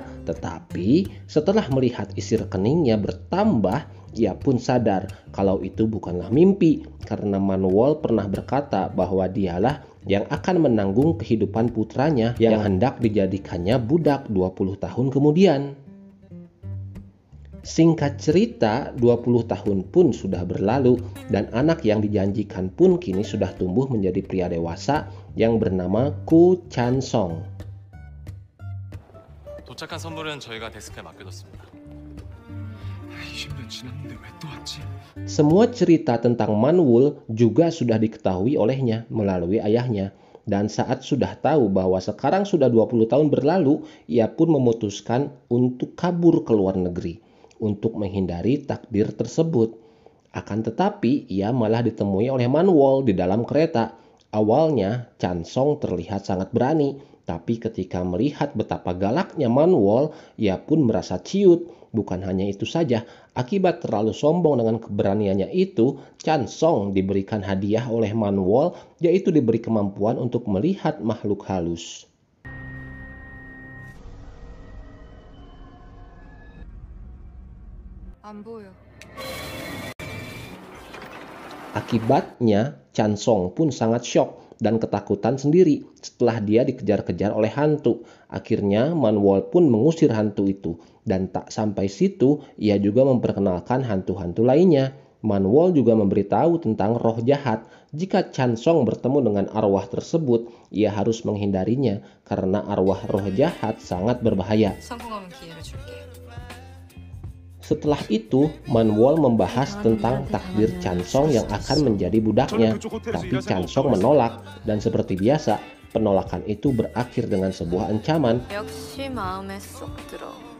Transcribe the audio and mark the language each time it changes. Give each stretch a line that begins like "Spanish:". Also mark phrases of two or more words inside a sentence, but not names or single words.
Indonesian: Tetapi setelah melihat isi rekeningnya bertambah, ia pun sadar kalau itu bukanlah mimpi karena Man-wol pernah berkata bahwa dialah yang akan menanggung kehidupan putranya yang hendak dijadikannya budak 20 tahun kemudian. Singkat cerita, 20 tahun pun sudah berlalu dan anak yang dijanjikan pun kini sudah tumbuh menjadi pria dewasa yang bernama Ko Chan-song.
Korean: 도착한 선물은 저희가 데스크에 맡겨뒀습니다. 20년 지났는데 왜 또 왔지?
Indonesian: Semua cerita tentang Man-wol juga sudah diketahui olehnya melalui ayahnya. Dan saat sudah tahu bahwa sekarang sudah 20 tahun berlalu, ia pun memutuskan untuk kabur ke luar negeri. untuk menghindari takdir tersebut. Akan tetapi, ia malah ditemui oleh Manwol di dalam kereta. Awalnya, Chansong terlihat sangat berani, tapi ketika melihat betapa galaknya Manwol, ia pun merasa ciut. Bukan hanya itu saja, akibat terlalu sombong dengan keberaniannya itu, Chansong diberikan hadiah oleh Manwol, yaitu diberi kemampuan untuk melihat makhluk halus.
Korean: 안 보여.
Indonesian: Akibatnya, Chansong pun sangat syok dan ketakutan sendiri setelah dia dikejar-kejar oleh hantu. Akhirnya, Manwol pun mengusir hantu itu. Dan tak sampai situ, ia juga memperkenalkan hantu-hantu lainnya. Manwol juga memberitahu tentang roh jahat. Jika Chansong bertemu dengan arwah tersebut, ia harus menghindarinya karena arwah roh jahat sangat berbahaya.
Korean: 성공하면 기회를 줄게.
Indonesian: Setelah itu, Manwol membahas tentang takdir Chansong yang akan menjadi budaknya. Tapi Chansong menolak, dan seperti biasa, penolakan itu berakhir dengan sebuah ancaman.
Korean: 역시 마음에 쏙 들어.